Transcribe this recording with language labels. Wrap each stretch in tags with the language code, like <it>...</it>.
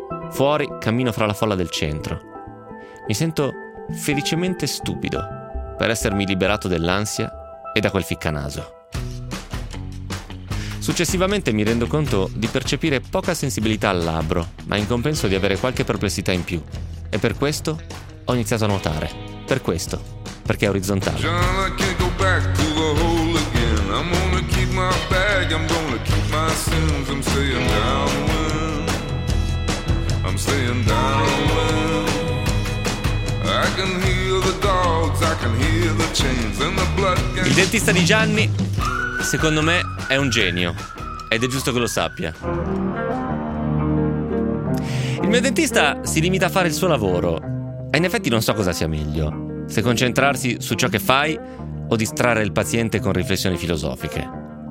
<it>Fuori cammino fra la folla del centro. Mi sento felicemente stupido per essermi liberato dell'ansia e da quel ficcanaso. Successivamente mi rendo conto di percepire poca sensibilità al labbro, ma in compenso di avere qualche perplessità in più. E per questo ho iniziato a nuotare. Per questo, perché è orizzontale.</it> <en>John, I can't go back to the hole again. I'm gonna keep my bag, I'm gonna keep my sins. I'm staying downwind, I'm staying downwind. I can hear the dogs, I can hear the chains and the blood.</en> <it>Il dentista di Gianni, secondo me, è un genio. Ed è giusto che lo sappia. Il mio dentista si limita a fare il suo lavoro. E in effetti non so cosa sia meglio, se concentrarsi su ciò che fai o distrarre il paziente con riflessioni filosofiche.</it>